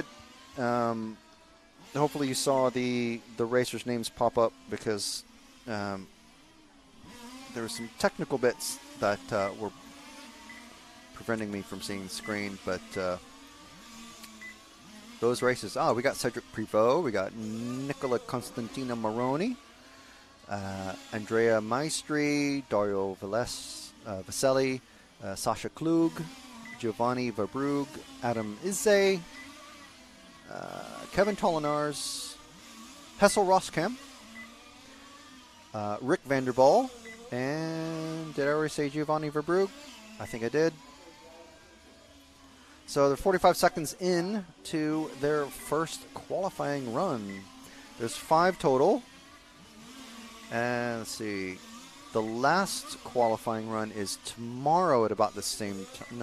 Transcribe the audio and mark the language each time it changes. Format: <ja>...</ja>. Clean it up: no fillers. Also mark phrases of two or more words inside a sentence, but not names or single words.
<en>Hopefully you saw the racers' names pop up because there were some technical bits that were preventing me from seeing the screen, but those races. We got Cedric Privot, we got Nicola Constantino Maroni, Andrea Maestri, Dario Vaselli, Sasha Klug, Giovanni Verbrugge, Adam Izze, Kevin Tolinars, Hessel Roskam, Rick Vanderball, and did I already say Giovanni Verbrugge? I think I did. So they're 45 seconds in to their first qualifying run. There's 5 total. And let's see. The last qualifying run is tomorrow at about the same time.</en>